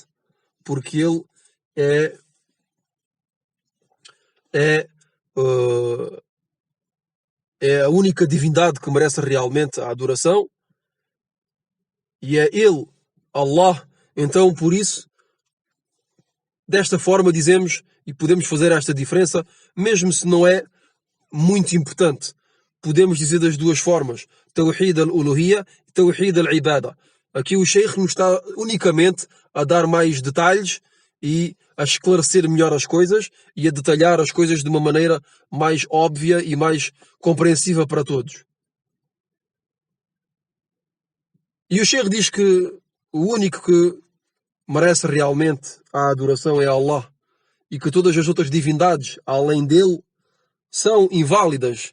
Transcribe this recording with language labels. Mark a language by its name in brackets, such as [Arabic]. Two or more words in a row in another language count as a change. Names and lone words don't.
[Portuguese] Porque ele é a única divindade que merece realmente a adoração, e é ele, Allah. Então, por isso, desta forma dizemos e podemos fazer esta diferença, mesmo se não é muito importante. Podemos dizer das duas formas, [Arabic] توحيد الألوهية e توحيد العبادة. [Portuguese] Aqui o Sheikh nos está unicamente a dar mais detalhes e a esclarecer melhor as coisas e a detalhar as coisas de uma maneira mais óbvia e mais compreensível para todos. E o Sheikh diz que o único que merece realmente a adoração é Allah, e que todas as outras divindades, além dele, são inválidas.